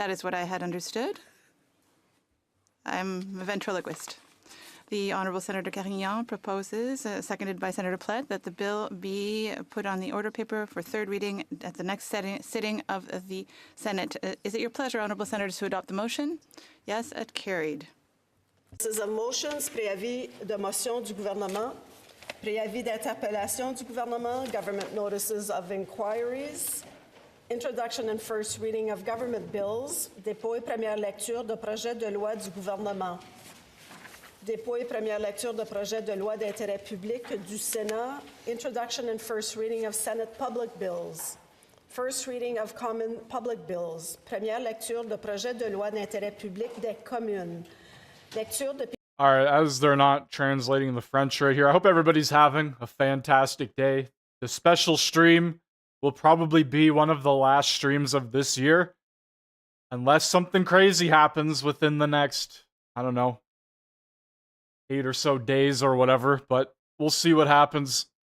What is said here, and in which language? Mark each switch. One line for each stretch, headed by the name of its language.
English: That is what I had understood. I'm a ventriloquist. The Honourable Senator Carignan proposes, seconded by Senator Plett, that the bill be put on the order paper for third reading at the next sitting of the Senate. Is it your pleasure, Honourable Senators, to adopt the motion? Yes, it carried. This is a motions,
French: préavis de motion du gouvernement, préavis d'interpellation du gouvernement,
English: government notices of inquiries, introduction and first reading of government bills,
French: dépôt et première lecture de projet de loi du gouvernement. Dépôt et première lecture de projet de loi d'intérêt public du Sénat.
English: Introduction and first reading of Senate public bills. First reading of common public bills.
French: Première lecture de projet de loi d'intérêt public des communes. Lecture de...
English: All right, as they're not translating the French right here, I hope everybody's having a fantastic day. The special stream will probably be one of the last streams of this year. Unless something crazy happens within the next, I don't know, 8 or so days or whatever, but we'll see what happens.